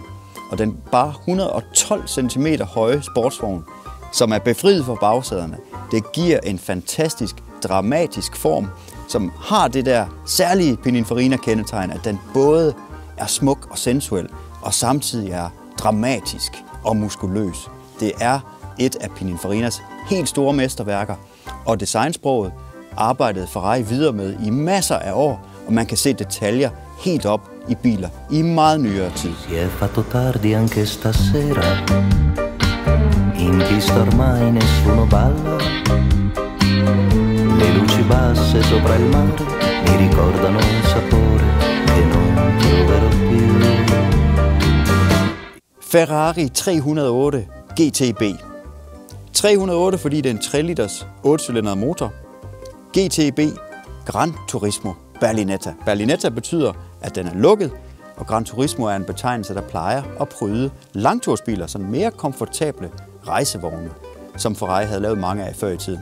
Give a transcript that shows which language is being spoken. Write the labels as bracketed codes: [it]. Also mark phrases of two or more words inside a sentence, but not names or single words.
[da] Og den bare 112 cm høje sportsvogn, som er befriet fra bagsæderne, det giver en fantastisk, dramatisk form, som har det der særlige Pininfarina-kendetegn, at den både er smuk og sensuel, og samtidig er dramatisk og muskuløs. Det er et af Pininfarinas helt store mesterværker, og designsproget arbejdede Ferrari videre med i masser af år, og man kan se detaljer helt op i biler i meget nyere tid. [it] Si è fatto tardi anche stasera. In pista ormai nessuno balla. Le luci basse sopra il mare mi ricordano un sapore che non troverò più. [da] Ferrari 308 GTB. 308, fordi det er en 3 liters 8-cylindret motor. GTB, Gran Turismo Berlinetta. Berlinetta betyder, at den er lukket, og Gran Turismo er en betegnelse, der plejer at pryde langtursbiler, sådan mere komfortable rejsevogne, som Ferrari havde lavet mange af før i tiden.